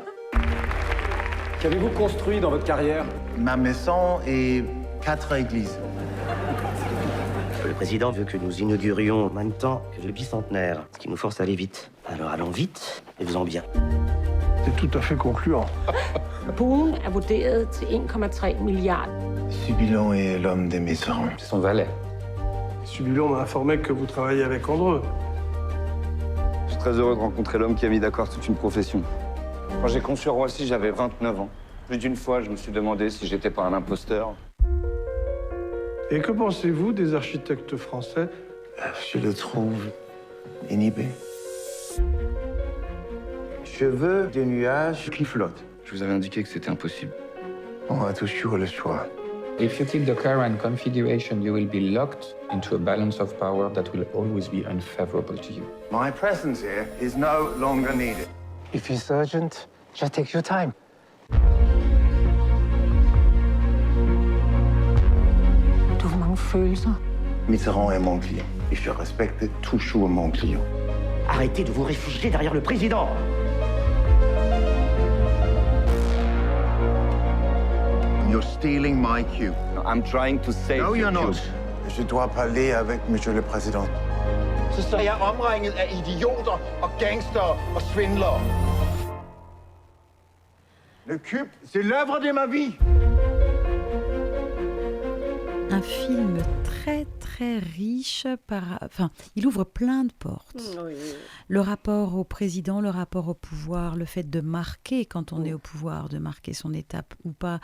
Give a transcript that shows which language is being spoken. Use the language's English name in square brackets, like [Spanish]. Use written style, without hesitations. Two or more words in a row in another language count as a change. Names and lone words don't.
[French] Qu'avez-vous construit dans votre carrière ? Ma maison et 4 églises. Le président veut que nous inaugurions en même temps que le bicentenaire, ce qui nous force à aller vite. Alors allons vite et faisons bien. C'est tout à fait concluant. [Danish] Buen er vurderet til 1,3 milliarder. [French] Subilon est l'homme des Mitterrand. C'est son valet. Subilon m'a informé que vous travaillez avec Andreu. Je suis très heureux de rencontrer l'homme qui a mis d'accord toute une profession. Quand j'ai conçu Roissy, j'avais 29 ans. Plus d'une fois, je me suis demandé si j'étais pas un imposteur. Et que pensez-vous des architectes français ? Je le trouve inhibé. Je veux des nuages qui flottent. Je vous avais indiqué que c'était impossible. On a toujours le choix. [English] If you keep the current configuration, you will be locked into a balance of power that will always be unfavorable to you. My presence here is no longer needed. If it's urgent, just take your time. [Danish] Du har mange følelser. [French] Mitterrand est mon client et je respecte toujours mon client. Arrêtez de vous réfugier derrière le président. [English] You're stealing my cue. No, I'm trying to save No, you're your not. cue. [French] Je dois parler avec Monsieur le Président. [Danish] Så står jeg omringet af idioter og gangster og svindlere. [French] Le cube, c'est l'œuvre de ma vie. Un film très, très riche. Il ouvre plein de portes. Oui. Le rapport au président, le rapport au pouvoir, le fait de marquer quand on est au pouvoir, de marquer son étape ou pas.